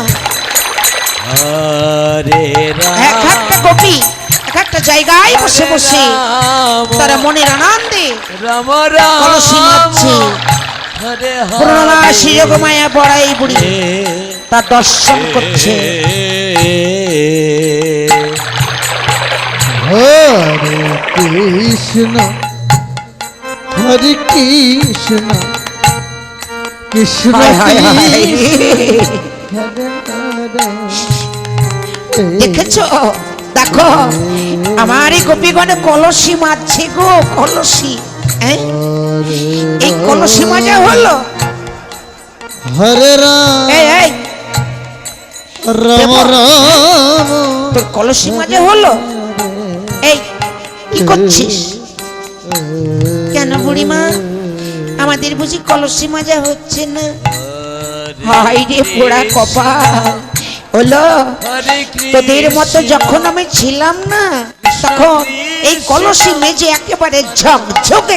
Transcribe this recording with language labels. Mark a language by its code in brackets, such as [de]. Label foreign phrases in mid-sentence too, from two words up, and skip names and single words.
[bn] হরে এক একটা গোপী এক একটা জায়গায় বসে বসে তারা মনের আনন্দে রাম কলসি মারছে হরে পূর্ণমাসী যোগমায়া বড়াই বুড়ি তার দর্শন করছে हरे कृष्ण कृष्ण দেখেছো দেখো আমার এই গোপীগণে কলসি মারছে গো কলসি এই কলসি মাজা হলো हरे राम এই राम राम তোর কলসি মাজা হলো এই কি করছিস কেন বুড়িমা আমাদের বুঝি কলসি মাজা হচ্ছে না হাই রে পোড়া কপাল হলো তোদের মতো যখন আমি ছিলাম না তখন এই কলসি মেজে একেবারে ঝকঝকে